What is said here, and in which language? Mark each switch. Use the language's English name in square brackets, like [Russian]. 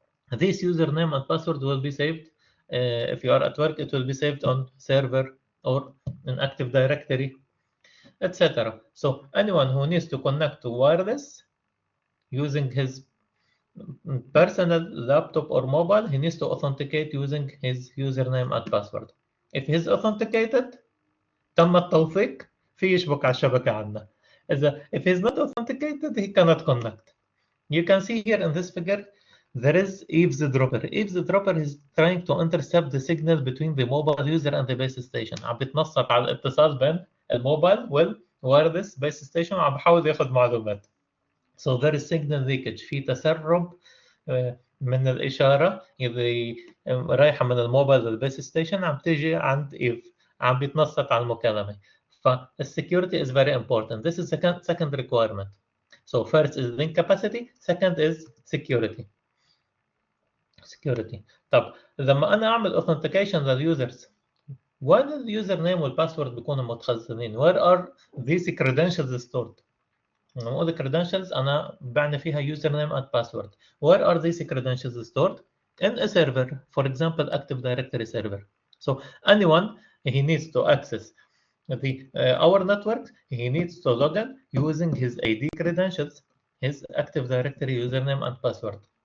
[English] This username and password will be saved. If you are at work, it will be saved on server or an Active Directory, etc. So anyone who needs to connect to wireless using his personal laptop or mobile, he needs to authenticate using his username and password. If he's authenticated, [Arabic] تم التوثيق في يشبك على الشبكة عندنا. [English] If he's not authenticated, he cannot connect. You can see here in this figure, there is eavesdropper. Eavesdropper is trying to intercept the signal between the mobile user and the base station. [Arabic] عم بيتنصت على الاتصال بين الموباil والwireless base station وعم بحاول ياخذ معلومات. [English] So there is signal leakage. [Arabic] في تسرب من الإشارة اللي رايحة من الموبايل للبيس ستيشن عم تيجي عند إيف عم بيتنصت على المكالمة. [English] فالsecurity is very important. This is second requirement. So first is link capacity, second is security. [Arabic] طب لما أنا أعمل authentication للusers, وين اليوزر نيم والباسورد بيكونوا متخزنين؟ [English] Where are these credentials stored؟ [Arabic] لما أقول credentials أنا بعني فيها username and password. [English] Where are these credentials stored? In a server, for example, Active Directory server. So anyone he needs to access our network, he needs to log in using his ID credentials, his Active Directory username and password.